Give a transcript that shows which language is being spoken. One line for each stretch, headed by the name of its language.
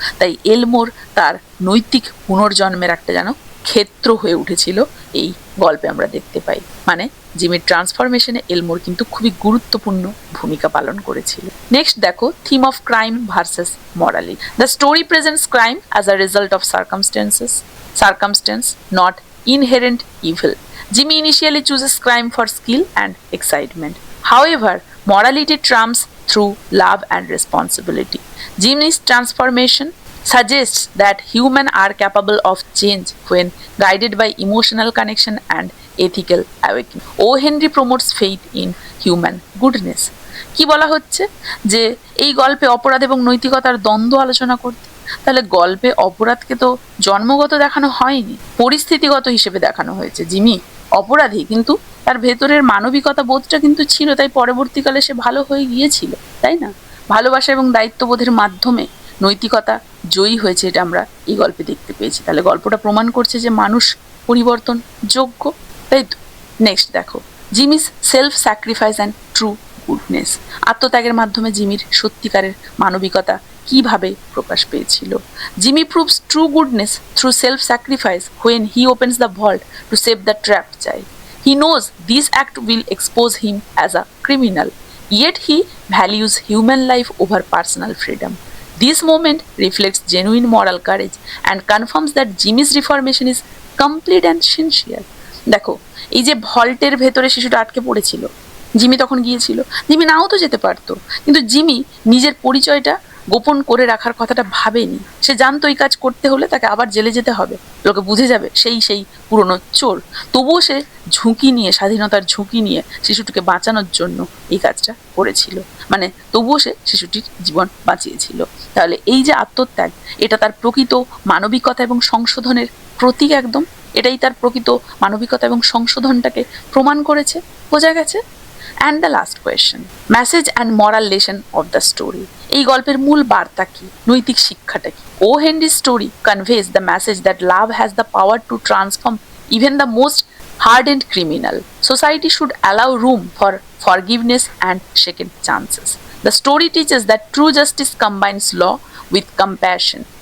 Bangla: তাই এলমোর তার নৈতিক পুনর্জন্মের একটা যেন ক্ষেত্র হয়ে উঠেছিল, এই গল্পে আমরা দেখতে পাই। মানে জিমির ট্রান্সফরমেশনে এলমোর কিন্তু খুবই গুরুত্বপূর্ণ ভূমিকা পালন করেছিল।
English: Next দেখো, theme of crime versus morality. The story presents crime as a result of circumstance, not inherent evil. Jimmy initially chooses crime for skill and excitement. However, morality trumps through love and responsibility. Jimmy's transformation suggests that humans are capable of change when guided by emotional connection and ethical awakening. O. Henry promotes faith in human goodness.
Bangla: কি বলা হচ্ছে যে এই গল্পে অপরাধ এবং নৈতিকতার দ্বন্দ্ব আলোচনা করতে। তাহলে গল্পে অপরাধকে তো জন্মগত দেখানো হয়নি, পরিস্থিতিগত হিসেবে দেখানো হয়েছে। জিমি অপরাধী, কিন্তু তার ভেতরের মানবিকতা বোধটা কিন্তু ছিল, তাই পরবর্তীকালে সে ভালো হয়ে গিয়েছিল, তাই না? ভালোবাসা এবং দায়িত্ববোধের মাধ্যমে নৈতিকতা জয়ী হয়েছে, এটা আমরা এই গল্পে দেখতে পেয়েছি। তাহলে গল্পটা প্রমাণ করছে যে মানুষ পরিবর্তন যোগ্য, তাই তো।
English: Next দেখো, Jimmy's self sacrifice and true goodness.
Bangla: আত্মত্যাগের মাধ্যমে জিমির সত্যিকারের মানবিকতা কিভাবে প্রকাশ পেয়েছিল।
English: Jimmy proves true goodness through self sacrifice when he opens the vault to save the trapped child. He knows this act will expose him as a criminal, yet he values human life over personal freedom. This moment reflects genuine moral courage and confirms that Jimmy's reformation is complete and sincere.
Bangla: দেখো, এই যে ভল্টের ভেতরে শিশুটা আটকে পড়েছিল, Jimmy তখন গিয়েছিল। Jimmy নাও তো যেতে পারতো, কিন্তু জিমি নিজের পরিচয়টা গোপন করে রাখার কথাটা ভাবেনি। সে জানতো এই কাজ করতে হলে তাকে আবার জেলে যেতে হবে, লোকে বুঝে যাবে সেই পুরনো চোর। তবুও সে ঝুঁকি নিয়ে, স্বাধীনতার ঝুঁকি নিয়ে শিশুটিকে বাঁচানোর জন্য এই কাজটা করেছিল। মানে তবুও সে শিশুটির জীবন বাঁচিয়েছিল। তাহলে এই যে আত্মত্যাগ, এটা তার প্রকৃত মানবিকতা এবং সংশোধনের প্রতীক একদম। এটাই তার প্রকৃত মানবিকতা এবং সংশোধনটাকে প্রমাণ করেছে। বোঝা গেছে?
English: And the last question, message and moral lesson of the story.
Bangla: এই গল্পের মূল বার্তা কি, নৈতিক শিক্ষাটা কি?
English: O. Henry's story conveys the message that love has the power to transform even the most hardened criminal. Society should allow room for forgiveness and second chances. The story teaches that true justice combines law with compassion.